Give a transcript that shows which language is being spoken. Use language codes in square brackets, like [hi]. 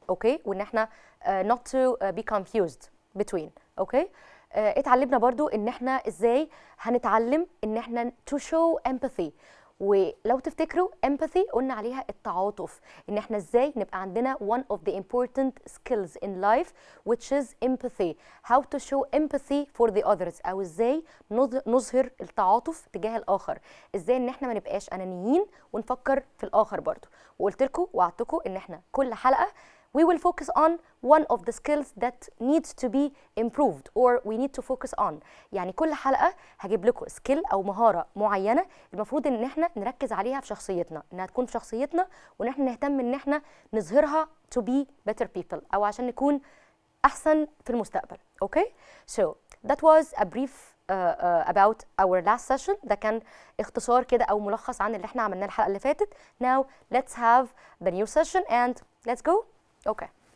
[ar] اوكي، وان احنا [en] not to be confused between. [ar] اوكي، اتعلمنا برضو ان احنا ازاي هنتعلم ان احنا [en] to show empathy، [ar] ولو تفتكروا empathy قلنا عليها التعاطف، ان احنا ازاي نبقى عندنا [en] one of the important skills in life which is empathy. how to show empathy for the others، [ar] او ازاي نظهر التعاطف تجاه الاخر، ازاي ان احنا ما نبقاش انانيين ونفكر في الاخر برضو. وقلت لكم وعدتكم ان احنا كل حلقه [en] we will focus on one of the skills that needs to be improved or we need to focus on. [ar] يعني كل حلقة هجيب لكم سكيل أو مهارة معينة المفروض إن احنا نركز عليها في شخصيتنا، إنها تكون في شخصيتنا وإن احنا نهتم إن احنا نظهرها [en] to be better people [ar] أو عشان نكون أحسن في المستقبل. [en] Okay? So that was a brief about our last session. [ar] ده كان اختصار كده أو ملخص عن اللي احنا عملناه الحلقة اللي فاتت. [en] Now let's have the new session and let's go. Okay.